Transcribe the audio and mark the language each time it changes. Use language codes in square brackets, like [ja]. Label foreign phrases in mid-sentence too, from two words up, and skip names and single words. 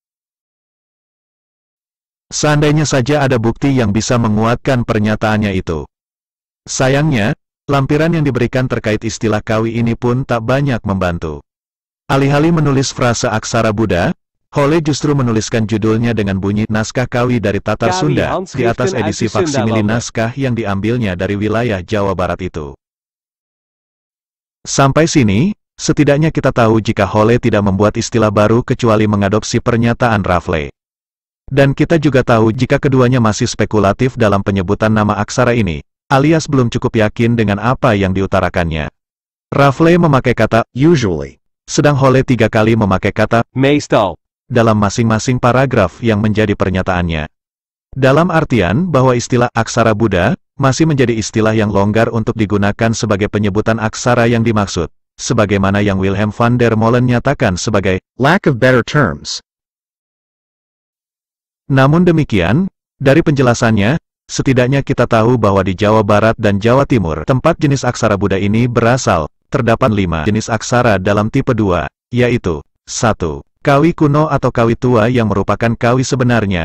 [id] Seandainya saja ada bukti yang bisa menguatkan pernyataannya itu. Sayangnya, lampiran yang diberikan terkait istilah kawi ini pun tak banyak membantu. Alih-alih menulis frase aksara Buddha, Holle justru menuliskan judulnya dengan bunyi naskah kawi dari Tatar Kawi Sunda, di atas [nl] Handschriften uit [id] edisi [nl] de [id] faksimili [nl] Sundalanden. [id] naskah yang diambilnya dari wilayah Jawa Barat itu. Sampai sini, setidaknya kita tahu jika Holle tidak membuat istilah baru kecuali mengadopsi pernyataan Raffles. Dan kita juga tahu jika keduanya masih spekulatif dalam penyebutan nama aksara ini, alias belum cukup yakin dengan apa yang diutarakannya. Raffles memakai kata usually, sedang Holle 3 kali memakai kata [nl] meestal. [id] dalam masing-masing paragraf yang menjadi pernyataannya. Dalam artian bahwa istilah aksara Buddha masih menjadi istilah yang longgar untuk digunakan sebagai penyebutan aksara yang dimaksud, sebagaimana yang Wilhelm van der Molen nyatakan sebagai [en] lack of better terms. [id] Namun demikian, dari penjelasannya, setidaknya kita tahu bahwa di Jawa Barat dan Jawa Timur, tempat jenis aksara Buddha ini berasal, terdapat 5 jenis aksara dalam tipe 2, yaitu 1. Kawi kuno atau kawi tua yang merupakan kawi sebenarnya.